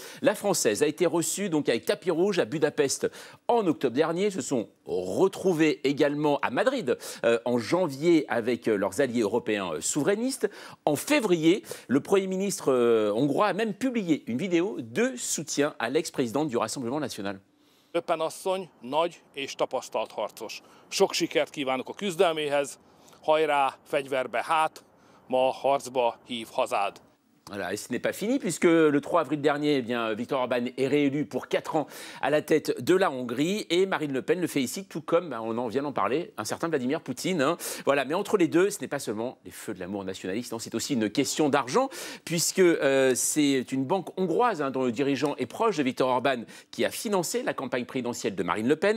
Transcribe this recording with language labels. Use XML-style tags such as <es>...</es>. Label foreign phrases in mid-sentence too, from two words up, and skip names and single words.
<fr>La Française a été reçue donc avec tapis rouge à Budapest en octobre dernier. Se sont retrouvés également à Madrid en janvier avec leurs alliés européens souverainistes. En février, le Premier ministre hongrois a même publié une vidéo de soutien à l'ex-présidente du Rassemblement national.</fr> <hu>Le Pen asszony nagy és tapasztalt harcos. Sok sikert kívánok a küzdelméhez. Hajrá, fegyverbe hát, ma harcba hív hazád.</hu> <fr>Voilà, et ce n'est pas fini puisque le 3 avril dernier, eh bien, Viktor Orban est réélu pour 4 ans à la tête de la Hongrie et Marine Le Pen le fait ici, tout comme, on en vient d'en parler, un certain Vladimir Poutine. Hein. Voilà, mais entre les deux, ce n'est pas seulement les feux de l'amour nationaliste, c'est aussi une question d'argent puisque c'est une banque hongroise dont le dirigeant est proche de Viktor Orban qui a financé la campagne présidentielle de Marine Le Pen.</fr>